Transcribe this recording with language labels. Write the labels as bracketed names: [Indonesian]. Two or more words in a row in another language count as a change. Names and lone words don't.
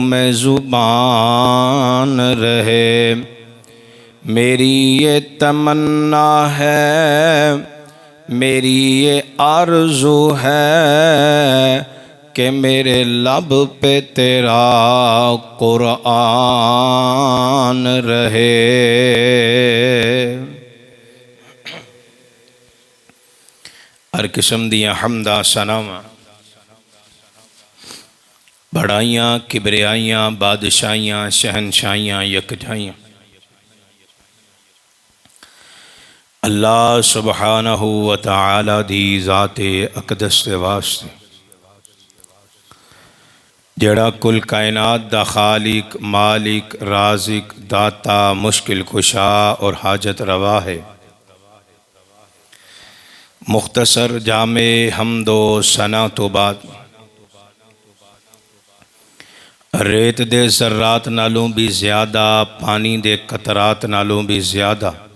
[Urdu] میں زبان رہے، میری یہ تمنا ہے، میری یہ آرزو ہے کہ میرے لب پہ تیرا قرآن رہے. [Punjabi] ہر قسم دیاں حمداں ثناواں بڑائیاں کبریائیاں بادشاہیاں شہنشاہیاں یکجائیاں [Arabic] الله سبحانه وتعالى [Punjabi] دی ذاتِ اقدس دے واسطے، جڑا کل کائنات دا خالق مالک رازق داتا مشکل کشا اور حاجت روا ہے. مختصر جامِ حمدو ثنا تو بعد ریت دے ذرات نالوں بھی زیادہ، پانی دے قطرات نالوں بھی زیادہ,